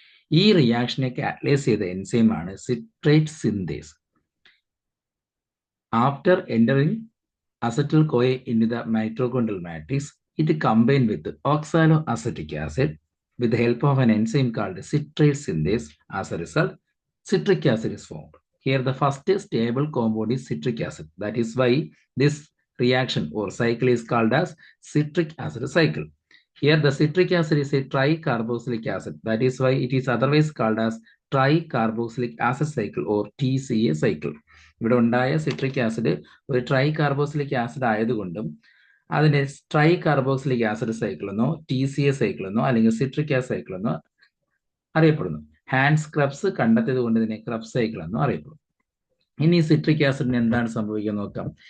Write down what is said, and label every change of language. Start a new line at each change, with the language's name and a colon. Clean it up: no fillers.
Malayalam: ഈ റിയാക്ഷനെ കാറ്റലൈസ് ചെയ്ത എൻസൈമാണ് citrate synthase.
English: After entering acetyl CoA in the mitochondrial matrix, it combine with oxalo acetic acid with the help of an enzyme called citrate synthase. As a result, citric acid is formed. Here the first stable compound is citric acid. That is why this reaction or cycle is called as citric acid cycle. Here the citric acid is a tricarboxylic acid. That is why it is otherwise called as tricarboxylic acid cycle or TCA cycle.
Malayalam: ഇവിടെ ഉണ്ടായ citric acid ഒരു ട്രൈകാർബോക്സിലിക് acid ആയതുകൊണ്ടും അതിനെ try carboxylic acid cycle എന്നോ TCA cycle എന്നോ അല്ലെങ്കിൽ citric acid cycle എന്നോ അറിയപ്പെടുന്നു. ഹാൻസ് ക്രബ്സ് കണ്ടെത്തിയത് കൊണ്ട് ഇതിനെ ക്രബ് സൈക്കിൾ എന്നോ അറിയപ്പെടുന്നു. ഇനി ഈ സിട്രിക് ആസിഡിന് എന്താണ് സംഭവിക്കുക നോക്കാം.